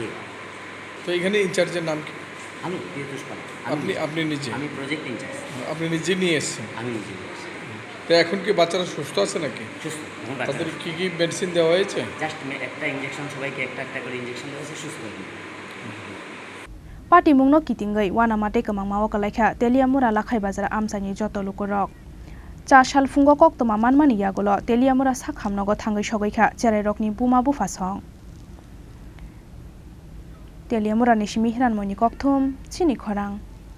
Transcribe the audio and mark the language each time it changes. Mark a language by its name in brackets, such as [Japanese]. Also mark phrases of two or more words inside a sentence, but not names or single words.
[Bangla] তো এখানে ইনচার্জের নাম কি? আমি পীরতুষ্পাল। আপনি নিজে? আমি প্রজেক্ট ইনচার্জ। আপনি নিজে নিয়ে এসেছেন? আমি নিজে নিয়ে এসেছি। তো এখন কি বাচ্চারা সুস্থ আছে নাকি? সুস্থ। তাদের কি মেডিসিন দেওয়া হয়েছে? জাস্ট একটা ইনজেকশন, সবাইকে একটা করে ইনজেকশন দেওয়া হয়েছে, সুস্থ হয়ে গেছে। [Kok Borok] Patimungno kitingai wanamate kamangmao kalaikha teliamura lakhai bazar amjani joto lokorok. 4 sal fungo koktoma manmani yagolo teliamura sakhamnogo thangai sogaikha Chwrairokni buma bufasong. Teliamura nishimi hiranmoni kokthum Chini Khorang.